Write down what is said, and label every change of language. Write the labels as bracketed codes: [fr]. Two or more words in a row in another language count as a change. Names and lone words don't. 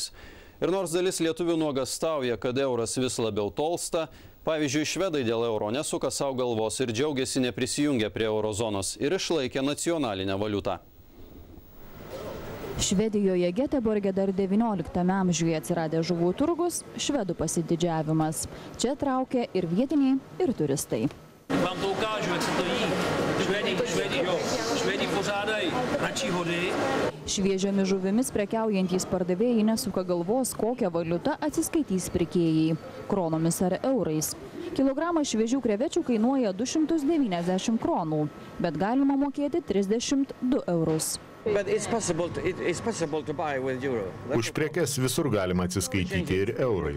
[lt] Ir nors dalis lietuvių nuogąstauja, kad euras vis labiau tolsta, pavyzdžiui, švedai dėl euro nesuka savo galvos ir džiaugiasi neprisijungę prie eurozonos ir išlaikė nacionalinę valiutą. Švedijoje Geteborge dar 19 amžiuje atsiradė žuvų turgus, švedų pasididžiavimas. Čia traukia ir vietiniai, ir turistai. [cs] Vám to ukážu, jak se to jí. Švédi pořádají radši hody. [lt] Šviežiomis žuvimis prekiaujantys pardavėjai nesuka galvos, kokią valiutą atsiskaitys pirkėjai – kronomis ar eurais. Kilogramas šviežių krevečių kainuoja 290 kronų, bet galima mokėti 32 eurus. Už prekes visur galima atsiskaityti ir eurais.